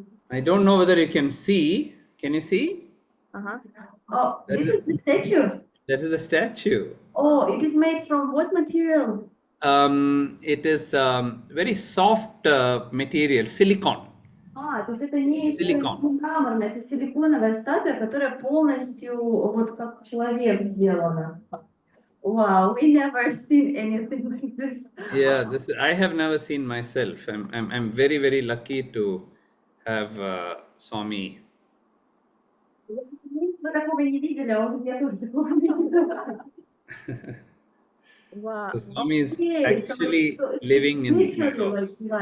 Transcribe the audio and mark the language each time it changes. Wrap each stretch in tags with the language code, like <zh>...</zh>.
<en>I don't know whether you can see. Can you see? Oh, this is the statue? That is the statue. Oh, it is made from what material? It is very soft material, silicon.</en> <ru>То есть это не мраморная, это силиконовая статуя, которая полностью вот как человек сделана.</ru> <en>Wow, we never seen anything like this. Yeah, this I have never seen myself. I'm very, very lucky to have Swami.</en> <ru>Мы такого не видели, а он я тоже такого не видела.</ru> <en>Wow. So Swami is actually living in my house.</en>